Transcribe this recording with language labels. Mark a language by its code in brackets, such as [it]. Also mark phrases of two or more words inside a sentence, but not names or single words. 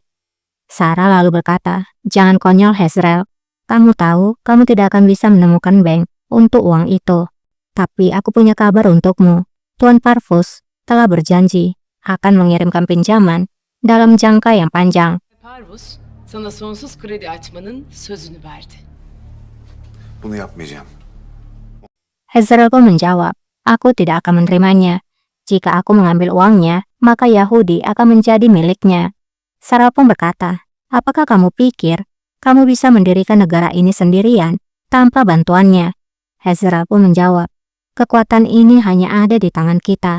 [id] Sarah lalu berkata, jangan konyol Hezrel. Kamu tahu, kamu tidak akan bisa menemukan bank untuk uang itu. Tapi aku punya kabar untukmu. Tuan Parvus telah berjanji akan mengirimkan pinjaman dalam jangka yang panjang. [tr] Parvus sana sonsuz kredi açmanın sözünü verdi. Bunu yapmayacağım. [id] Hezrel pun menjawab, aku tidak akan menerimanya. Jika aku mengambil uangnya, maka Yahudi akan menjadi miliknya. Sarah pun berkata, apakah kamu pikir kamu bisa mendirikan negara ini sendirian tanpa bantuannya? Hezrel pun menjawab, kekuatan ini hanya ada di tangan kita.